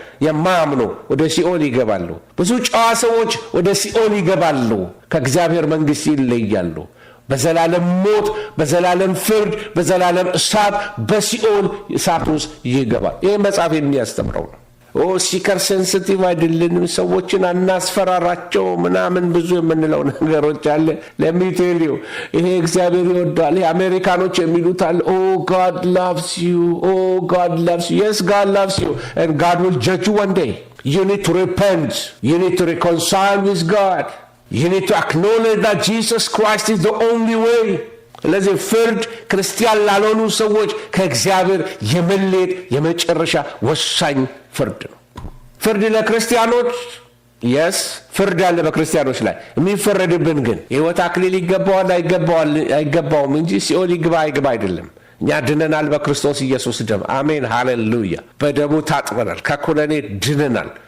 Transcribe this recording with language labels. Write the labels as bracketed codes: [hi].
[am] የማያምኑ ወደ ሲኦል ይገባሉ። ብዙ ጨዋ ሰዎች ወደ ሲኦል ይገባሉ፣ ከእግዚአብሔር መንግሥት ይለያሉ። በዘላለም ሞት፣ በዘላለም ፍርድ፣ በዘላለም እሳት፣ በሲኦል እሳት ውስጥ ይገባል። ይህ መጽሐፍ የሚያስተምረው ነው። ሲከር ሴንሲቲቭ አይደለንም፣ ሰዎችን አናስፈራራቸው ምናምን ብዙ የምንለው ነገሮች አለ። ለሚቴልዩ ይሄ እግዚአብሔር ይወዳል። ይሄ አሜሪካኖች የሚሉት አለ [en] God loves you, God loves you. Yes, God loves you and God will judge you one day. You need to repent. You need to reconcile with God. You need to acknowledge that Jesus Christ is the only way. [am] ስለዚህ ፍርድ ክርስቲያን ላልሆኑ ሰዎች ከእግዚአብሔር የመለየት የመጨረሻ ወሳኝ ፍርድ ነው። ፍርድ ለክርስቲያኖች የስ ፍርድ አለ በክርስቲያኖች ላይ። የሚፈረድብን ግን የሕይወት አክሊል ይገባዋል አይገባውም እንጂ ሲኦል ይግባ አይግባ አይደለም። እኛ ድነናል በክርስቶስ ኢየሱስ ደም። አሜን ሃሌሉያ። በደሙ ታጥበናል፣ ከኩነኔ ድነናል፣